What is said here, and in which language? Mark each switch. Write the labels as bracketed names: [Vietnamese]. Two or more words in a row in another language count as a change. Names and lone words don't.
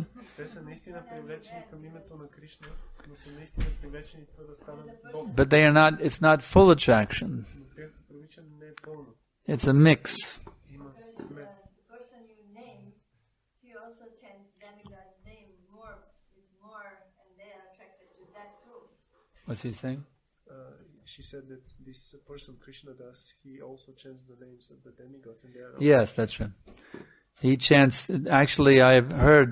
[Bulgarian] Те са наистина привлечени към името на Кришна, но са наистина привлечени това да станат Бог. [English] But they are not, it's not full attraction. [Bulgarian] Но тяхното привличане не е пълно. [English] It's a mix. [Bulgarian] Има смес. [English] The person you name, he also chants demigod's name more, and they are attracted to that too. What's he saying? She said that this person Krishna does, he also chants the names of the demigods, and they are. Yes, that's right. He chants. Actually, I've heard.